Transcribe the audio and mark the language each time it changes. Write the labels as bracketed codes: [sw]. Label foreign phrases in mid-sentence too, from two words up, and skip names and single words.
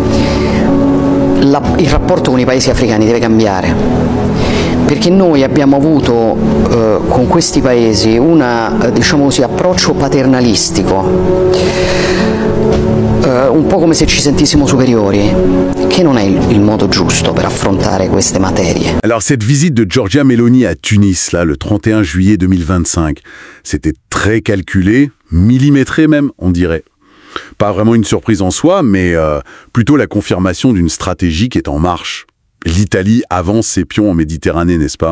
[it] il rapporto con i paesi africani deve cambiare, perché noi abbiamo avuto con questi paesi diciamo così, approccio paternalistico, un po' come se ci sentissimo superiori, che non è il modo giusto per affrontare queste materie. [fr] Alors cette visite de Giorgia Meloni à Tunis, là, le 31 juillet 2025, c'était très calculé, millimétré même, on dirait. Pas vraiment une surprise en soi, mais plutôt la confirmation d'une stratégie qui est en marche. L'Italie avance ses pions en Méditerranée, n'est-ce pas ?